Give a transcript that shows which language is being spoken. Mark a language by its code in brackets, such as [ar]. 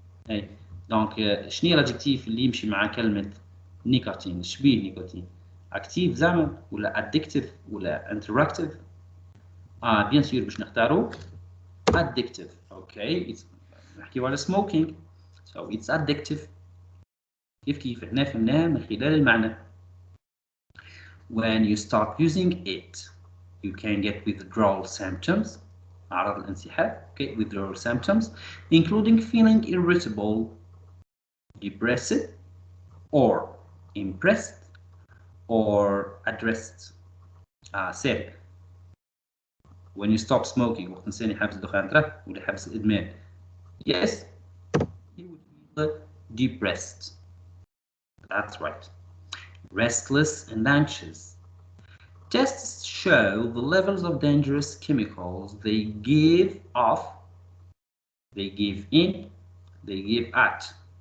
[ar] اي دونك شنو هي الادجكتيف اللي يمشي مع كلمة نيكوتين؟ شبيه نيكوتين؟ اكتيف زعما ولا ادكتيف ولا انتراكتيف؟ بيان سور باش نختاروا addictive. اوكي نحكيو على smoking [en] so it's addictive. [ar] كيف احنا فهمناها من خلال المعنى. [en] when you stop using it you can get withdrawal symptoms [ar] أعراض الانسحاب. [en] Okay, withdrawal symptoms including feeling irritable, depressed, or impressed, or addressed. [ar] سهل. [en] When you stop smoking [ar] وقت الإنسان يحبس الدخان ترى ولا يحبس الإدمان. [en] Yes, you would feel depressed. That's right. Restless and anxious. Tests show the levels of dangerous chemicals they give off, they give in, they give at.